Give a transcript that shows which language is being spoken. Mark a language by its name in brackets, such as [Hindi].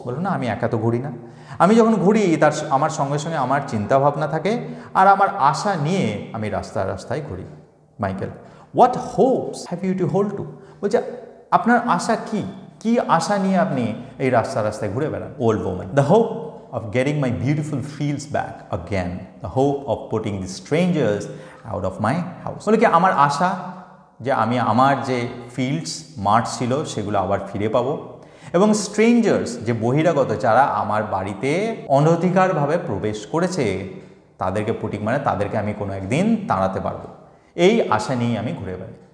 [Bangla] বলুন না আমি একা তো ঘুরি না, আমি যখন ঘুরি আমার সঙ্গে সঙ্গে আমার চিন্তাভাবনা থাকে আর আমার আশা নিয়ে আমি রাস্তায় রাস্তায় ঘুরি। Michael, [English] What hopes have you to hold to? [Bangla] বলছে আপনার আশা কি, কি আশা নিয়ে আপনি এই রাস্তা রাস্তায় ঘুরে বেড়ান? [English] Old woman, the hope of getting my beautiful fields back again, the hope of putting the strangers out of my house. [Bangla] বলে কি আমার আশা যে আমি আমার যে ফিল্ডস মাঠ ছিল সেগুলো আবার ফিরে পাবো এবং স্ট্রেঞ্জার্স যে বহিরাগত যারা আমার বাড়িতে অনধিকারভাবে প্রবেশ করেছে তাদেরকে পুটিং মানে তাদেরকে আমি কোনো একদিন তাড়াতে পারবো, এই আশা নিয়েই আমি ঘুরে বেড়াই।